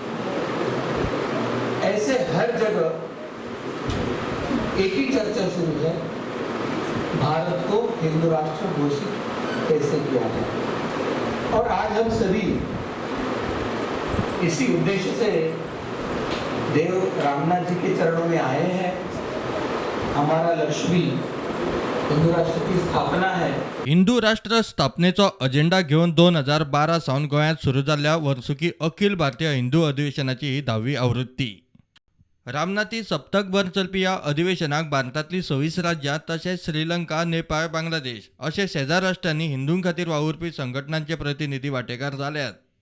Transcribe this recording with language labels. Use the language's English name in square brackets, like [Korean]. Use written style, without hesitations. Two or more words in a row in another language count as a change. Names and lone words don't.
[Hindi] ऐसे हर जगह एक ही चर्चा शुरू है, भारत को हिंदू राष्ट्र घोषित कैसे किया जाए। और आज हम सभी इसी उद्देश्य से देव रामनाथ जी के चरणों में आए हैं। हमारा लक्ष्य भी हिंदू राष्ट्र की स्थापना है। [Konkani] हिंदू राष्ट्र स्थापनेचो अजेंडा घेऊन 2012 सावन गोंयांत सुरू जाल्ल्या वर्सुकी अखिल भारतीय हिंदू अधिवेशनाची ही 10वी आवृत्ती। रामनाथी सप्तकभर चलपी ह्या अधिवेशनाक भारतांतली 26 राज्यां तशेंच श्रीलंका, नेपाळ, बांगलादेश अशे शेजार राष्ट्रांनी हिंदूं खातीर वावुरपी संघटनांचे प्रतिनिधी वांटेकार जाल्यात।